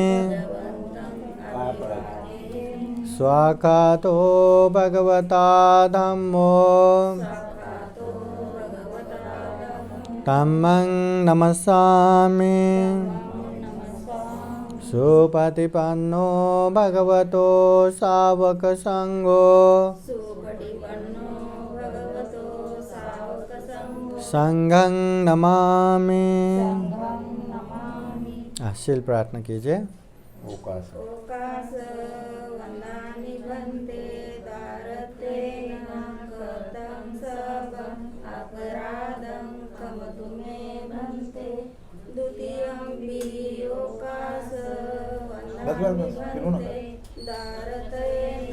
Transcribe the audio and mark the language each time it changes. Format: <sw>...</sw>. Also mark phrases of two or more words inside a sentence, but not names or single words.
<pi>स्वाकातो भगवता धम्मो धम्मं नमस्सामि सुपतिपन्नो भगवतो सावक संघो संघं नमामि।</pi> <hi>शील प्रार्थना कीजिए।</hi> <pi>ओकास वंदानि भन्ते दारतेन कृतं सबं अपराधं क्षमतु मे भन्ते द्वितीयं वि ओकास वंदानि भन्ते दारतेन</pi>